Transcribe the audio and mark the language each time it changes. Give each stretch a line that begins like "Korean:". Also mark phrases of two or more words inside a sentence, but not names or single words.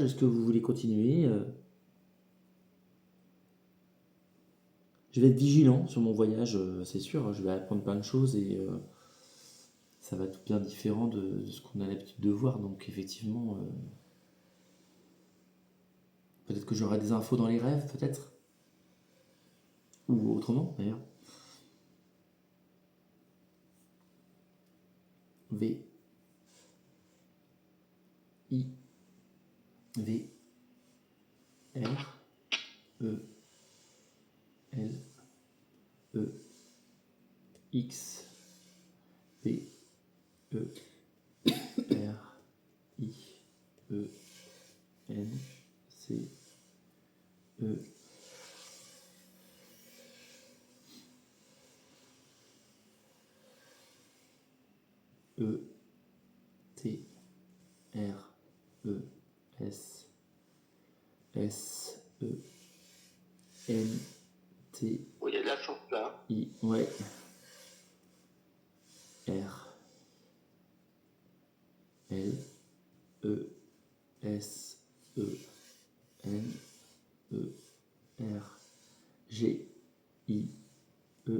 French: Est-ce que vous voulez continuer? Je vais être vigilant sur mon voyage, c'est sûr. Hein, je vais apprendre plein de choses et ça va être bien différent de ce qu'on a l'habitude de voir. Donc effectivement, Peut-être que j'aurai des infos dans les rêves, peut-être. Ou autrement, d'ailleurs. V. I. V. R. E. L. E. X. P. E. R. I. E. N. C. E. E. T. R. E. S. S. E. N. T. Oh, il y a de la chance là. I. Ouais. R. L. E. S. E. N. E. R. G. I. E.